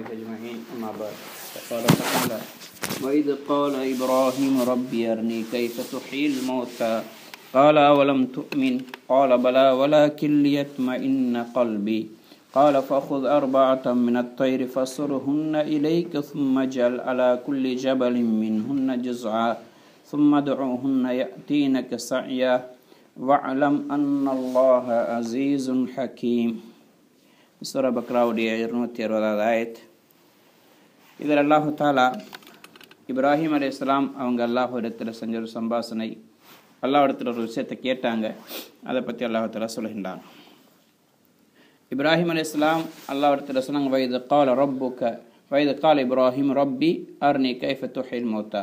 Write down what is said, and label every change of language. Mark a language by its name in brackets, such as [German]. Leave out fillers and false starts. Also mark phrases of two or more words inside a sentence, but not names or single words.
[Arabic] أجمعين أما بعد فقال تعالى وإذ قال إبراهيم ربي أرني كيف تحيي الموتى قال أولم تؤمن قال بلى ولكن ليطمئن قلبي قال فخذ أربعة من الطير فصرهن إليك ثم اجعل على كل جبل منهن جزعا ثم ادعوهن يأتينك سعيا واعلم أن الله عزيز حكيم. [Tamil] சூரா பக்ராவுடைய 260வது ஆயத். இதில் [Arabic] الله تعالى [Tamil] இப்ராஹிம் அலைஹிஸ்ஸலாம் அவங்க அல்லாஹ் இடத்துல செஞ்ச ஒரு சம்பாஷணை, அல்லாஹ் இடத்துல ஒரு விஷயத்தை கேட்டாங்க, அதை பற்றி [Arabic] الله تعالى [Tamil] சொல்கின்றான். இப்ராஹிம் அலைஹிஸ்ஸலாம் அல்லாஹ் இடத்துல சொன்னாங்க, [Arabic] وإذ قال إبراهيم رب أرني كيف تحيي الموتى.